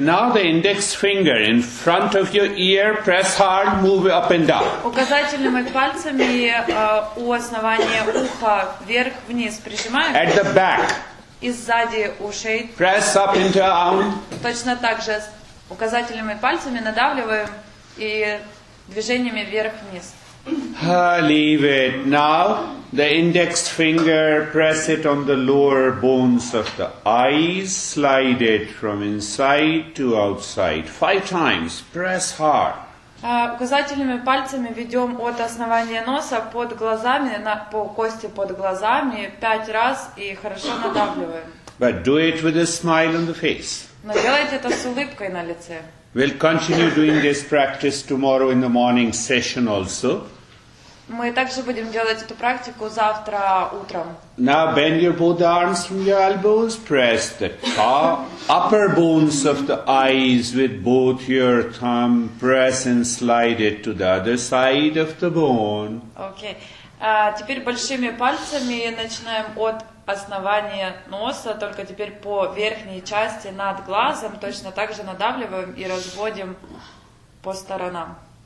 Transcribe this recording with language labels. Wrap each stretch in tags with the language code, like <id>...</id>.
<en>Now the index finger in front of your ear, press hard, move up and down.</en> <ru>Указательными пальцами у основания уха вверх-вниз прижимаем.</ru> <en>At the back,</en> <ru>И сзади ушей</ru> <en>press up and down.</en> <ru>точно так же указательными пальцами надавливаем и движениями вверх-вниз.</ru> <en>Leave it. Now the index finger, press it on the lower bones of the eyes, slide it from inside to outside. 5 times. Press hard.</en> <ru>Указательными пальцами ведем от основания носа под глазами, по кости под глазами 5 раз и хорошо надавливаем.</ru> <en>But do it with a smile on the face.</en> <ru>Но делайте это с улыбкой на лице.</ru> <en>We'll continue doing this practice tomorrow in the morning session also.</en> <ru>Мы также будем делать эту практику завтра утром.</ru> <en>Now bend your both arms from your elbows. Press the top, upper bones of the eyes with both your thumb. Press and slide it to the other side of the bone.</en> <ru>Окей. Теперь большими пальцами начинаем от основания носа, только теперь по верхней части над глазом. Точно так же надавливаем и разводим по сторонам.</ru>